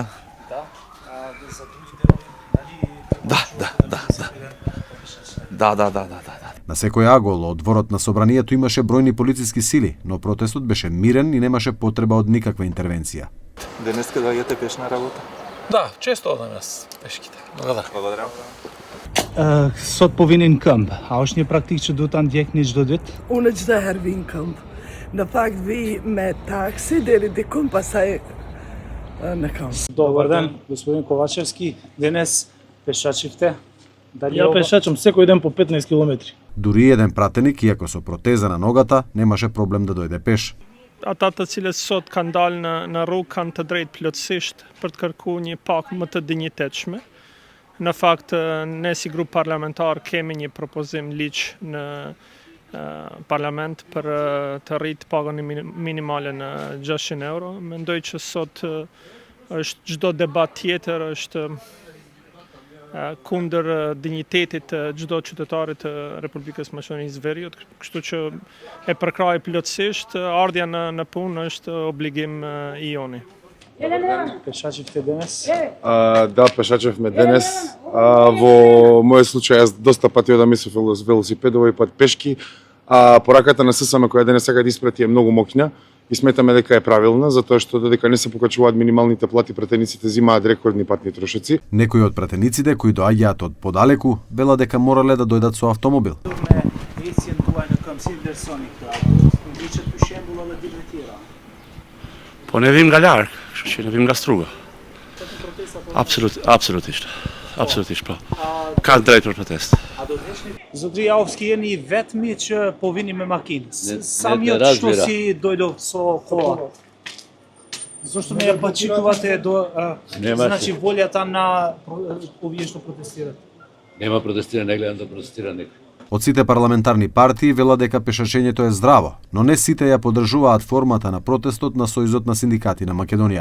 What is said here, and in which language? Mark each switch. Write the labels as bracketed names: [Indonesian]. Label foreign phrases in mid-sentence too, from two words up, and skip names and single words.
[Macedonian] Да. За други делови, Да. На секој агол од дворот на собранието имаше бројни полициски сили, но протестот беше мирен и немаше потреба од никаква интервенција. Денеска доаѓате пеш на работа? Да, често одам јас пешките. Благодарам. [Albanian] Sot po vinin këmbë, a është një praktikë që duhet ta ndjekni çdo ditë? Unë çdo herë vin këmbë. Në fakt vi me taksi deri diku, pastaj në këmbë. [Macedonian] Добар ден, господин Ковачевски. Денес пешачивте? Ја пешачам секој ден по 15 километри. Дури еден пратеник, иако со протеза на ногата, немаше проблем да дојде пеш. [Albanian] Ata të cilët sot kanë dalë në rrugë kanë të drejtë plotësisht për të kërkuar një pak më të dinjitetshme. Në fakt, ne si grup parlamentar kemi një propozim ligj në parlament për të rritë pagën minimale në 600 euro. Mendoj që sot është çdo debat tjetër është kundër dinjitetit të çdo qytetarit të Republikës Maqedonisë Veriut, kështu që e përkraj plotësisht, ardhja në punë është obligim i joni. [Macedonian] Пешачивте денес? Да, пешачевме денес. Во мојот случај јас доста пати одам со велосипед, овој пат пешки. Пораката на ССМ која денес сега да испрати е многу моќна и сметаме дека е правилна, затоа што додека не се покачуваат минималните плати, пратениците земаат рекордни патни трошоци. Некои од пратениците кои доаѓаат од подалеку велат дека морале да дојдат со автомобил. [Albanian] Po ne vim nga larg, kështu që ne vim nga Struga. Absolutisht po. Ka drejt për protest. Zotri Javski, jeni vetmi që po vini me makinë. [Macedonian] Сам што си дојдов со кола? Зошто не ја почитувате значи волјата на овие што протестират? Нема протестира, не гледам да протестира никој. Од сите парламентарни партии велат дека пешачењето е здраво, но не сите ја поддржуваат формата на протестот на Сојузот на синдикати на Македонија.